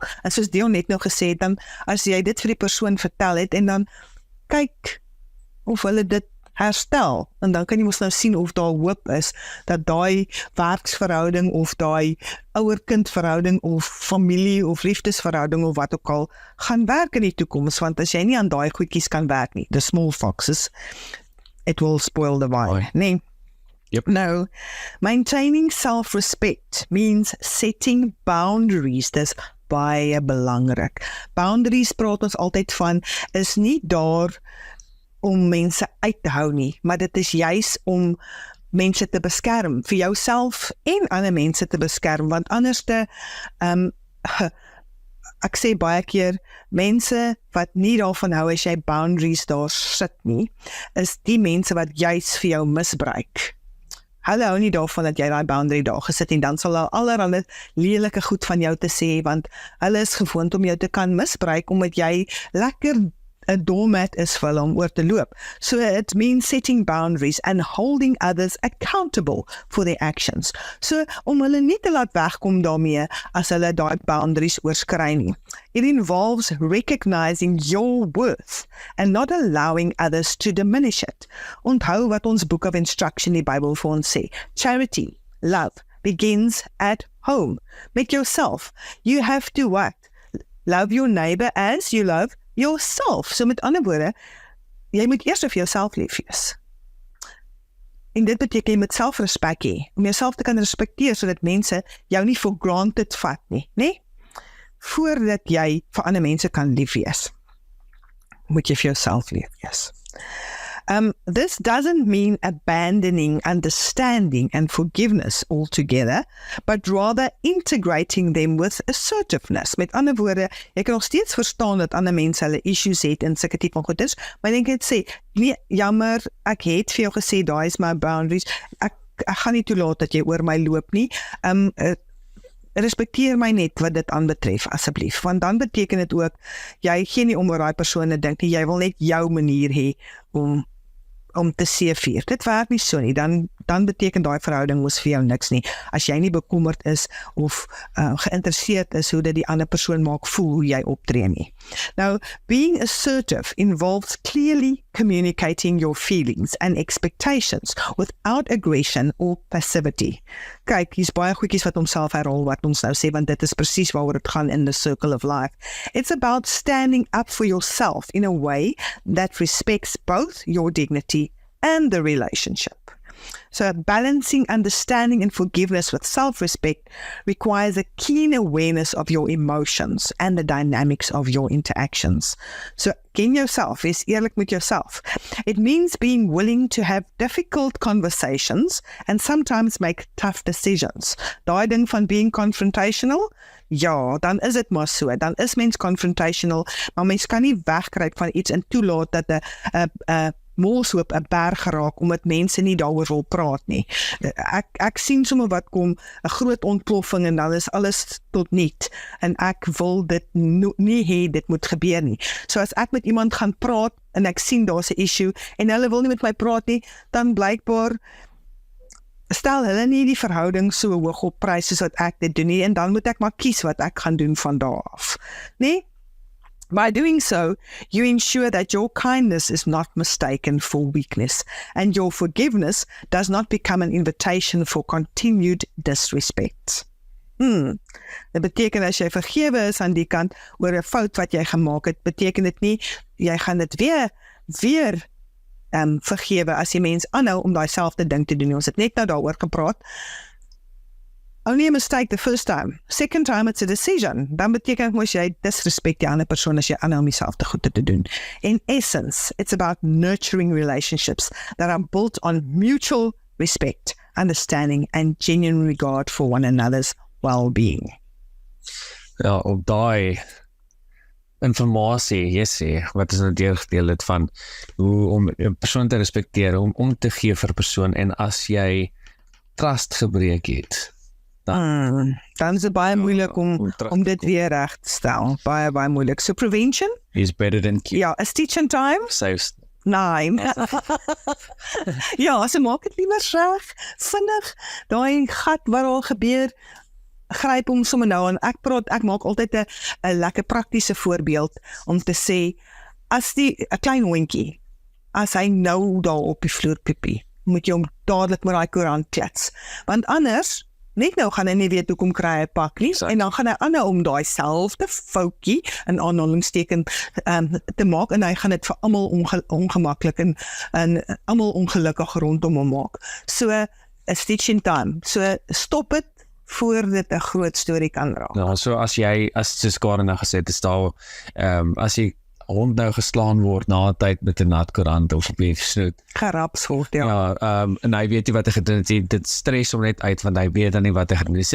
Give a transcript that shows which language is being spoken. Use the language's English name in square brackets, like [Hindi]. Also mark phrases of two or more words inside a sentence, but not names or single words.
[Afrikaans] En soos Dion net nou gesê het, dan as jy dit vir die persoon vertel het, en dan kyk of hulle dit herstel, en dan kan jy mos nou sien of daar hoop is, dat daai werksverhouding, of daai ouer-kind verhouding, of familie, of liefdesverhouding, of wat ook al, gaan werk in die toekoms, want as jy nie aan daai goedjies kan werk nie, [English] the small foxes, it will spoil the vine, nee. Yep. No, maintaining self-respect means setting boundaries. [Afrikaans] Dis baie belangrik. Boundaries praat ons altyd van, is nie daar om mense uit te hou nie, maar dit is juis om mense te beskerm, vir jouself en ander mense te beskerm, want anders ek sê baie keer, mense wat nie daarvan hou as jy boundaries daar sit nie, is die mense wat juis vir jou misbruik. Hulle hou nie daarvan dat jy daai boundary daar gesit en dan sal hulle allerhande lelike goed van jou te sê, want hulle is gewoond om jou te kan misbruik, omdat jy lekker 'n doormat is vir hulle om oor te loop. [English] So it means setting boundaries and holding others accountable for their actions. [Afrikaans] So om hulle nie te laat wegkom daarmee as hulle daai boundaries oorskry nie. [English] It involves recognizing your worth and not allowing others to diminish it. [Afrikaans] Onthou wat ons [English] Book of Instruction [Afrikaans] in die Bybel vir ons sê. [English] Charity, love, begins at home. Met yourself. You have to what? Love your neighbor as you love yourself. [Afrikaans] So met ander woorde, jy moet eers vir jouself lief wees. En dit beteken jy moet selfrespek hê, om jouself te kan respekteer, sodat mense jou nie [English] for granted [Afrikaans] vat nie, né? Voordat jy vir ander mense kan lief wees, moet jy vir jouself lief wees. This doesn't mean abandoning understanding and forgiveness altogether, but rather integrating them with assertiveness. Met ander woorde, jy kan nog steeds verstaan dat ander mense hulle issues het en sulke tipe van goeders, maar ek het sê, nee, jammer, ek het vir jou gesê, daai is my boundaries, ek gaan nie toelaat dat jy oor my loop nie, respekteer my net wat dit aanbetref, asseblief, want dan beteken dit ook, jy gee nie om oor daai persoon te dink nie, jy wil net jou manier hê om te seevier. Dit werk nie so nie, dan beteken daai verhouding mos vir jou niks nie, as jy nie bekommerd is of geïnteresseerd is hoe dit die ander persoon maak voel hoe jy optree nie. [English] Now, being assertive involves clearly communicating your feelings and expectations without aggression or passivity. [Afrikaans] Kyk, hier's baie goedjies wat homself herhaal wat ons nou sê, want dit is presies waaroor dit gaan [English] in the circle of life. It's about standing up for yourself in a way that respects both your dignity and the relationship. So balancing understanding and forgiveness with self-respect requires a keen awareness of your emotions and the dynamics of your interactions. [Afrikaans] So ken yourself, wees eerlik met yourself. [English] It means being willing to have difficult conversations and sometimes make tough decisions. [Afrikaans] Daai ding van [English] being confrontational, [Afrikaans] ja, dan is dit maar so, dan is mens confrontational, maar mens kan nie wegkruip van iets en toelaat dat 'n mooshoop 'n berg geraak, omdat mense nie daaroor wil praat nie. Ek sien sommer wat kom, 'n groot ontploffing en dan is alles tot niet, en ek wil dit nie hê dit moet gebeur nie. So as ek met iemand gaan praat, en ek sien daar's 'n issue, en hulle wil nie met my praat nie, dan blykbaar stel hulle nie die verhouding so hoog op prys soos wat ek dit doen nie, en dan moet ek maar kies wat ek gaan doen van daar af, nee? [English] By doing so, you ensure that your kindness is not mistaken for weakness, and your forgiveness does not become an invitation for continued disrespect. [Afrikaans] Dit beteken as jy vergewe is aan die kant oor 'n fout wat jy gemaak het, beteken dit nie, jy gaan dit weer vergewe as die mens aanhou om daai selfde ding te doen. Ons het net nou daaroor gepraat. [English] Only a mistake the first time. Second time it's a decision. [Afrikaans] Dan beteken mos jy disrespect die ander persoon as jy aanhou om jouself te goed te doen. [English] In essence, it's about nurturing relationships that are built on mutual respect, understanding and genuine regard for one another's well-being. [Afrikaans] Ja, op daai informasie, wat is nou deurdeel het van hoe om 'n persoon te respekteer, om te gee vir 'n persoon, en as jy trust gebreek het, dan is dit baie moeilik om dit weer reg te stel. Baie moeilik. [English] So prevention is better than cure. Ja, a stitch in time. Saves. [Afrikaans] Nee. Ja, so maak dit liewer reg, vinnig. Daai gat wat al gebeur, gryp hom sommer nou, en ek maak altyd 'n lekker praktiese voorbeeld om te sê, as 'n klein hondjie, as hy nou daar op die vloer piepie, moet jy hom dadelik met daai koerant klits, want anders net nou gaan hy nie weet hoekom kry hy 'n pak nie, en dan gaan hy aanhou om daai selfde foutjie in aanhalingsteken te maak, en hy gaan dit vir almal ongemaklik en almal ongelukkig rondom hom maak. [English] So, a stitch in time. [Afrikaans] So, stop dit voor dit 'n groot storie kan raak. Ja, so as soos Karen nou gesê het, is daar, as jy hond nou geslaan word na 'n tyd met 'n nat koerant of op die snoet. Geraps word, ja. Ja, en hy weet nie wat hy gedoen het, dit stres hom net uit, want hy weet dan nie wat hy gedoen het.